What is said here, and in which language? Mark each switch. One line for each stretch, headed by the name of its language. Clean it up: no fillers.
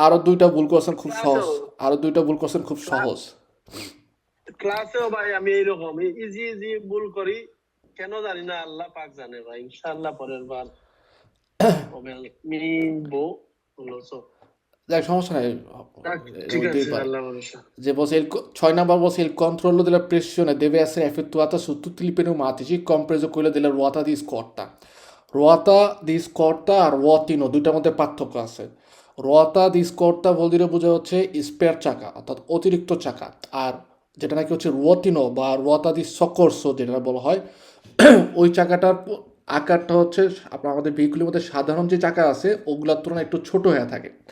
Bangla: আরো দুইটা ভুল করছেন খুব সহজ, ক্লাসেও আরো দুইটা ভুল করছেন খুব সহজ। ক্লাসেও ভাই আমি এইরকম ইজি ইজি ভুল করি, কেন জানি না, আল্লাহ পাক জানে ভাই। ইনশাআল্লাহ পরের বার হবে মিলবো হলো সো। দেখ সমস্যা নাই, ঠিক হইতেই আছে, পারে। আল্লাহ ভরসা। যে বলছে 6 number বলছে
Italian: il controllo della pressione deve essere effettuata su tutti i pneumatici compreso quello della ruota di scorta.
Bangla: Ruota di scorta আর ruotino দুইটার মধ্যে পার্থক্য আছে। ruota di scorta বলতে বোঝা হচ্ছে স্পেয়ার চাকা অর্থাৎ অতিরিক্ত চাকা, আর যেটা নাকি হচ্ছে ruotino বা ruota di soccorso যেটা বলা হয় ওই চাকাটার আকারটা হচ্ছে আপনার আমাদের ভেহিকুলের মধ্যে সাধারণ যে চাকা আছে ওগুলোর তুলনায় একটু ছোট হয়ে থাকে।